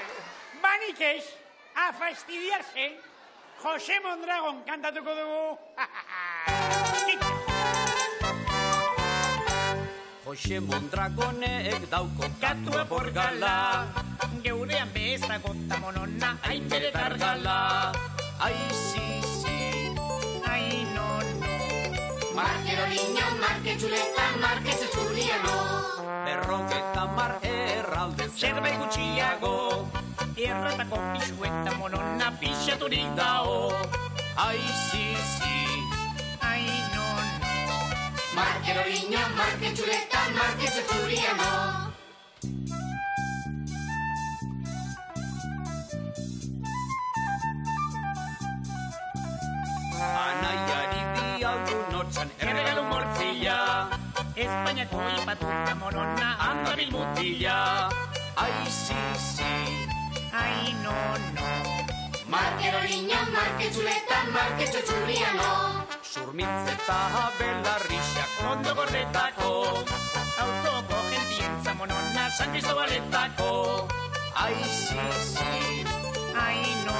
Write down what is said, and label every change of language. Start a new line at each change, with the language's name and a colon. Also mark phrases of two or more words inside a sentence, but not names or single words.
Basque: Banik ez,
Spanish: a fastidiarse,
Basque: Jose Mondragon kantatuko dugu. Jose Mondragonek dauko katua borgala, Geurean bezako tamonona, hainbere targala.
Spanish: Ai, si, ai, no.
Basque: Markero niño, marke txuleta, marke txutxuriano. 50 erralde Zerbait gutxiago, erratako pixueta monona pixaturik dao.
Spanish: Ai, si, Ai, no.
Basque: Markero niño, marke txuleta, marke txutxuriano. anaiari bialdu notxan erregalu mortzila. Espainiako ipatuta monona, Andabil mutila.
Spanish: Ai, si, ai, no.
Basque: Markero niño, marke txuleta, marke txutxuriano. Surmitz eta belarrixak ondo gordetako. Auzoko gentientza monona, San Cristobaletako.
Spanish: Ai, si, ai, no.